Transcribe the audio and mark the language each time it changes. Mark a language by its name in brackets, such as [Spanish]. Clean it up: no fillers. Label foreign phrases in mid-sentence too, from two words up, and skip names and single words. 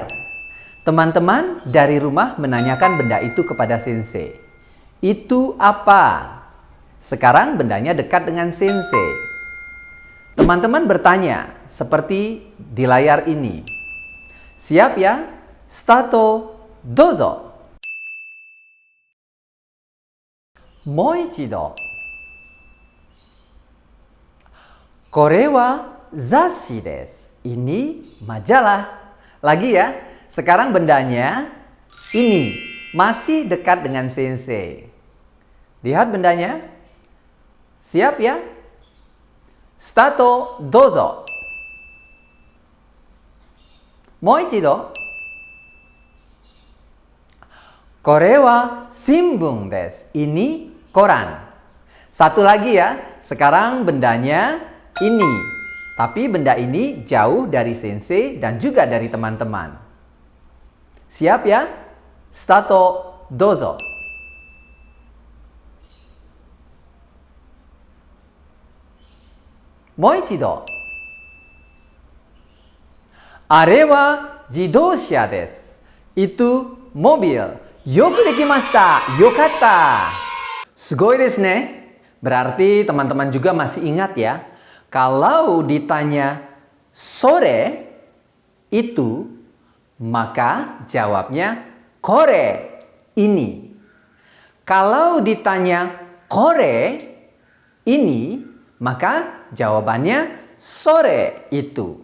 [Indonesian] Teman-teman dari rumah menanyakan benda itu kepada sensei. Itu apa? Sekarang bendanya dekat dengan sensei. Teman-teman bertanya seperti di layar ini. Siap ya? [Japanese] スタート、どうぞ. もう一度. これは雑誌です. [Indonesian] Ini majalah. Lagi ya. Sekarang bendanya ini masih dekat dengan sensei. Lihat bendanya. Siap ya? [Japanese] スタート、どうぞ。もう一度. これは新聞です. [Indonesian] Ini koran. Satu lagi ya. Sekarang bendanya ini. Tapi benda ini jauh dari sensei dan juga dari teman-teman. Siap ya? [Japanese] スタート、どうぞ. もう一度. あれは自動車です. [Indonesian] Itu mobil. [Japanese] よくできました. よかった。すごいですね. [Indonesian] Berarti teman-teman juga masih ingat ya. Kalau ditanya sore itu, maka jawabnya kore, ini. Kalau ditanya kore, ini, maka jawabannya sore, itu.